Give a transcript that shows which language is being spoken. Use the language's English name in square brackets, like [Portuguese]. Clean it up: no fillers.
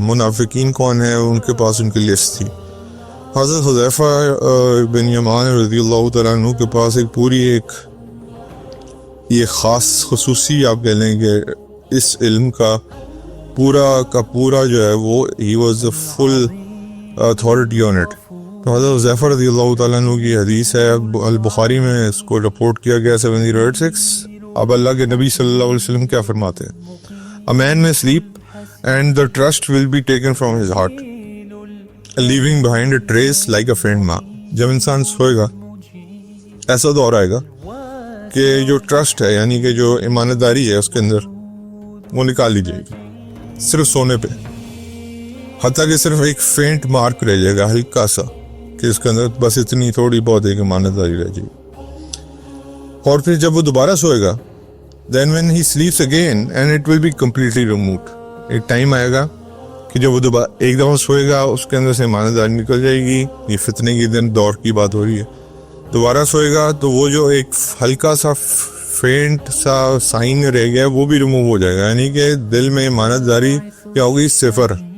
[Urdu] منافقین کون ہیں ان کے پاس ان کی لسٹ تھی. حضرت حذیفہ بن یمان رضی اللہ تعالیٰ عنہ کے پاس ایک پوری یہ خاص خصوصی آپ کہہ لیں کہ اس علم کا پورا جو ہے وہ [English] ہی was a full authority on it. [Urdu] تو حضرت حذیفہ رضی اللہ تعالیٰ عنہ کی حدیث ہے، البخاری میں اس کو رپورٹ کیا گیا 7086. اب اللہ کے نبی صلی اللہ علیہ وسلم کیا فرماتے ہیں؟ [English] A man may sleep and the trust will be taken from his heart, leaving behind a trace like a faint mark. [Urdu] جب انسان سوئے گا ایسا دور آئے گا کہ جو ٹرسٹ ہے، یعنی کہ جو ایمانداری ہے اس کے اندر، وہ نکال لی جائے گی صرف سونے پہ، حتیٰ کہ صرف ایک فینٹ مارک رہ جائے گا، ہلکا سا، کہ اس کے اندر بس اتنی تھوڑی بہت ایک ایمانداری رہ جائے گی. اور پھر جب وہ دوبارہ سوئے گا، [English] then when he sleeps again and it will be completely removed. [Urdu] ایک ٹائم آئے گا کہ جب وہ دوبارہ ایک دفعہ سوئے گا، اس کے اندر سے ایمانداری نکل جائے گی. یہ فتنے کی دور کی بات ہو رہی ہے. دوبارہ سوئے گا تو وہ جو ایک ہلکا سا فینٹ سا سائن رہ گیا وہ بھی ریموو ہو جائے گا، یعنی کہ دل میں ایمانداری کیا ہوگی؟ صفر.